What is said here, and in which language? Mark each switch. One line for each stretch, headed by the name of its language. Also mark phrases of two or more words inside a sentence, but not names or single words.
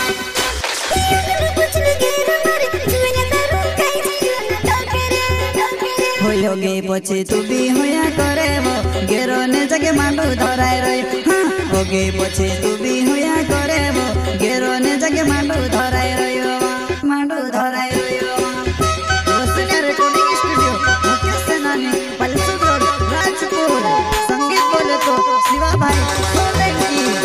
Nimadi: होयोगे पछे तू भी होया करे वो गेरो ने जगे मांडू धराय रयो होगे पछे तू भी होया करे वो गेरो ने जगे मांडू धराय रयो मांडू धराय रयो वसुन्या रेकॉर्डिंग स्टूडियो मुख्य सेनानी पलसुद रोड राजपुर संगीत बोले तो शिवा भाई सोलंकी